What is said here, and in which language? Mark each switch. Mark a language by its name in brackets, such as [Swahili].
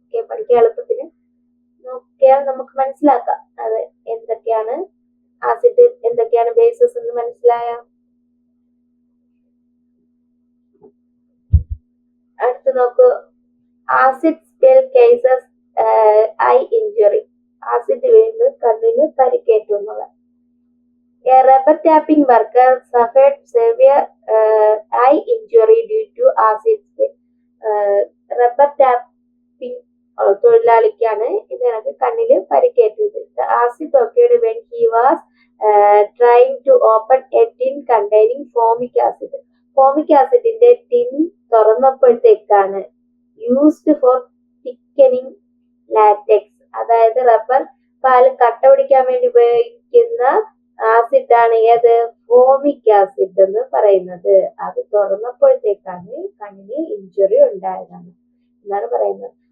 [Malayalam] പഠിക്കാൻ എളുപ്പത്തിന് നോക്കിയാൽ നമുക്ക് മനസ്സിലാക്കാം അത് എന്തൊക്കെയാണ് ആസിഡ്, എന്തൊക്കെയാണ് ബേസസ് എന്ന് മനസ്സിലായ. അടുത്ത് നോക്കൂ, [English] Acid spill cases eye injury. [Malayalam] Acid വീഴുന്നത് കണ്ണിന് പരിക്കേറ്റു എന്നുള്ള. [English] A rubber tapping worker suffered severe eye injury due to acid spill. Rubber tapping [Malayalam] തൊഴിലാളിക്കാണ് ഇതിനകത്ത് കണ്ണില് പരിക്കേറ്റത്. [English] The acid occurred when he was trying to open a tin containing formic acid. [Malayalam] Formic ആസിഡിന്റെ tin തുറന്നപ്പോഴത്തേക്കാണ് [English] used for thickening latex, [Malayalam] അതായത് rubber പാല് കട്ട പിടിക്കാൻ വേണ്ടി ഉപയോഗിക്കുന്ന ആസിഡാണ് ഏത് ഫോമിക് ആസിഡ് എന്ന് പറയുന്നത്. അത് തുറന്നപ്പോഴത്തേക്കാണ് കണ്ണിന് ഇഞ്ചുറി ഉണ്ടായതാണ് എന്നാണ് പറയുന്നത്.